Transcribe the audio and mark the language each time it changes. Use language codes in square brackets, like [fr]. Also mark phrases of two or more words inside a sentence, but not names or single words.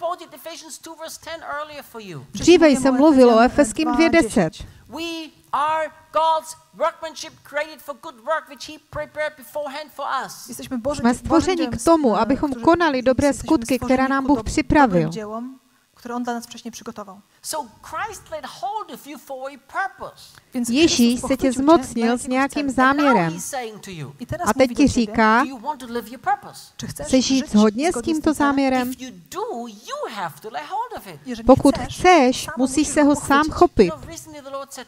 [cs] Dříve jsem mluvil o Efeským 2:10. Jsme stvořeni k tomu, abychom konali dobré skutky, které nám Bůh připravil. [pl] Które on dla nas wcześniej przygotował. [cs] Ježíš se tě zmocnil s nějakým záměrem. A teď ti říká, chceš žít hodně s tímto záměrem? Pokud chceš, musíš se ho sám chopit.